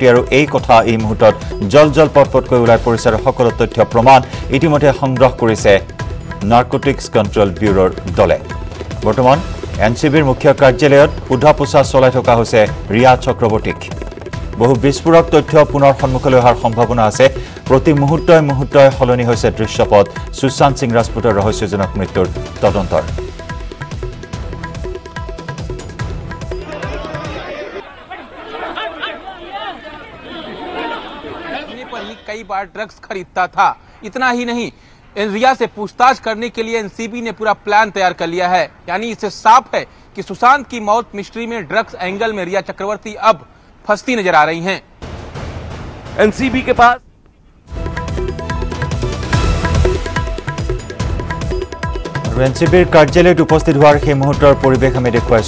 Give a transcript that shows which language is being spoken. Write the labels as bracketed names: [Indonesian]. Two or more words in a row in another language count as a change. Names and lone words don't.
[Assamese] আৰু এই কথা এই মুহূৰ্তত জল পটপটকৈ ওলাই পৰিছে আৰু সকলো তথ্য প্ৰমাণ ইতিমধ্যে সংগ্ৰহ কৰিছে নাৰ্কোটিক্স কণ্ট্ৰল ব্যুৰোৰ দলে। বৰ্তমান এনচিবিৰ মুখ্য কাৰ্যালয়ত সোধা পোছা চলাই থকা হৈছে ৰিয়া চক্ৰৱৰ্তীক। বহু বিস্ফোৰক তথ্য পুনৰ সন্মুখলৈ অহাৰ সম্ভাৱনা আছে। প্ৰতি মুহূৰ্তই সলনি হৈছে দৃশ্যপট সুশান্ত সিং ৰাজপুতৰ ৰহস্যজনক মৃত্যুৰ তদন্তৰ। [Hindi] कई बार ड्रग्स खरीदता था। इतना ही नहीं, रिया से पूछताछ करने के लिए एनसीबी ने पूरा प्लान तैयार कर लिया है। यानी इससे साफ है कि सुशांत की मौत मिस्ट्री में [English] drugs angle [Hindi] में रिया चक्रवर्ती अब फंसती नजर आ रही हैं। एनसीबी के पास [Assamese] এনচিবিৰ কাৰ্যালয়ত উপস্থিত হোৱাৰ সেই মুহূৰ্তৰ পৰিৱেশ আমি দেখুৱাইছো।